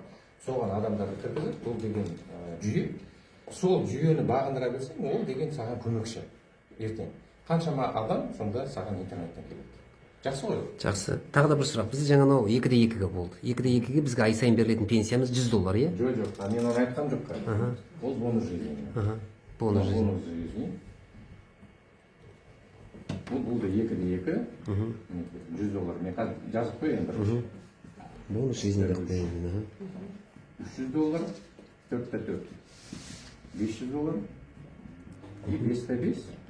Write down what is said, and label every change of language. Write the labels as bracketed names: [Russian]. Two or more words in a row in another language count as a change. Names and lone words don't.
[Kazakh] Соған адамдарды кіргізіп, бұл деген жүйе. Сол жүйені бағындыра білсең, ол деген саған көмекші. Ертең қаншама адам сонда саған интернеттен келеді. Жақсы ғой? Жақсы. Тағы да бір сұрақ. Бізде жаңа 2-2-ге болды. 2-2-ге бізге ай сайын берілетін пенсиямыз $100, иә? Жоқ, мен оны айтқан жоқ. Ол [Russian] бонус жизни. Бонус жизни. [Kazakh] Бұл да 2-2. $100. Мен қазір жазып қой енді. [Russian] Бонус жизни [Kazakh] деп қойын. $300, 4-4. $500 и 5-5.